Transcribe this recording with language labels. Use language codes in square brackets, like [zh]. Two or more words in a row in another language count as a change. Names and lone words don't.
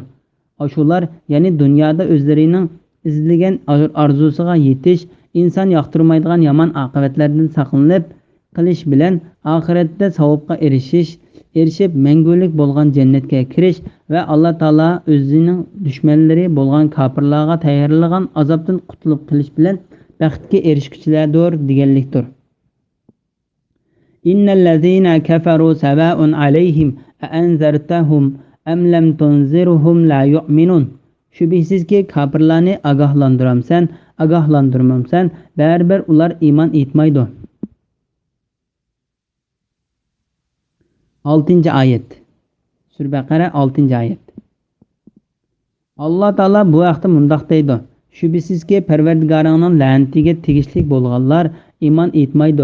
[uz] Shular, ya'ni dunyoda o'zlarining izlagan orzusiga yetish, inson yoqtirmaydigan yomon oqibatlardan saqlanib qilish bilan oxiratda savobga erishib mangulik bo'lgan jannatga kirish va Alloh taolo o'zining dushmanlari bo'lgan kofirlarga tayyorlagan azobdan qutulib qilish bilan baxtga erishuvchilardir deganlikdir. [ar] إن الذين كفروا سواء عليهم أأنذرتهم أم لم تنذرهم لا يؤمنون. [uz] Shubhisizki kofirlarni ogohlantirmamsan, baribir ular iymon etmaydi. 6-oyat. Sura Baqara 6-oyat. Alloh taolo bu vaqtda mundoq deydi: Shubhisizki Parvardigoringning la'natiga tegishli bo'lganlar iymon etmaydi.